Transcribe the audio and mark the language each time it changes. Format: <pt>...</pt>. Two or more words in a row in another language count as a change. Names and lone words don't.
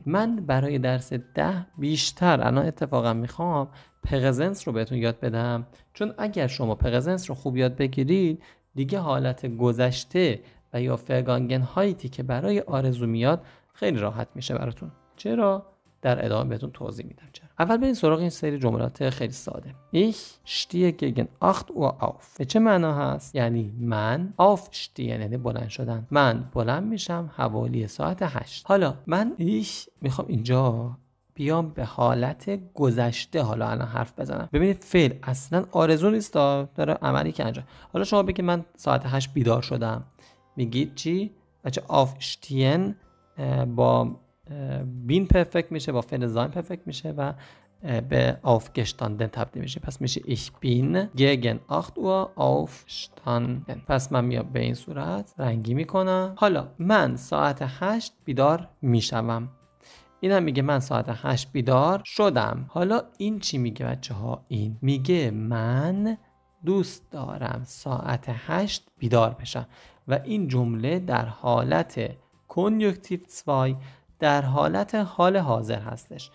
<fa>من برای درس 10 بیشتر الان اتفاقا میخوام پرزنس رو بهتون یاد بدم، چون اگر شما پرزنس رو خوب یاد بگیرید دیگه حالت گذشته و یا فرگانگنهایتی که برای آرزو میاد خیلی راحت میشه براتون. چرا؟ در ادامه بهتون توضیح میدم چرا. اول بریم سراغ این سری جملات خیلی ساده.</fa> <de>Ich stehe gegen 8 Uhr auf.</de> <fa>به چه معنا هست؟ یعنی من aufstehen یعنی بلند شدن. من بلند میشم حوالی ساعت 8. حالا من میخوام اینجا بیام به حالت گذشته حالا الان حرف بزنم. ببینید فعل اصلا آرزو نیست، داره عملی که انجام. حالا شما بگید من ساعت 8 بیدار شدم، میگید چی؟ بچه aufstehen با بین پرفکت میشه، با فعل زاین پرفکت میشه و به aufgestanden تبدیل میشه. پس میشه</fa> <de>ich bin gegen 8 Uhr aufgestanden.</de> <fa>پس من میام به این صورت رنگی میکنم. حالا من ساعت 8 بیدار میشوم. این هم میگه من ساعت 8 بیدار شدم. حالا این چی میگه بچه ها؟ این میگه من دوست دارم ساعت 8 بیدار بشم و این جمله در حالت کنیوکتیو 2 در حالت حال حاضر هستش.</fa>